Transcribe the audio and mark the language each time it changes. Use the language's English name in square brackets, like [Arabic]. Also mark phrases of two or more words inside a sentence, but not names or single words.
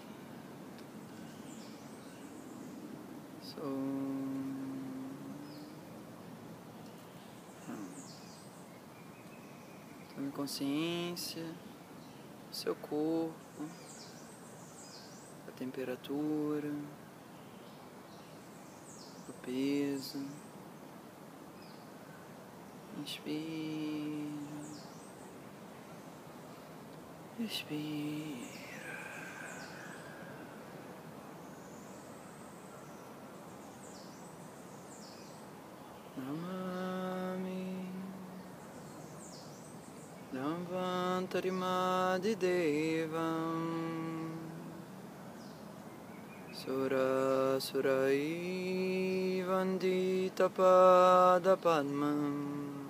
[Portuguese] Tome consciência do seu corpo, da temperatura, do peso. Inspira. Expira. [Sanskrit] Namami Damvantari Devam Sura Surai Vandita Pada Padmam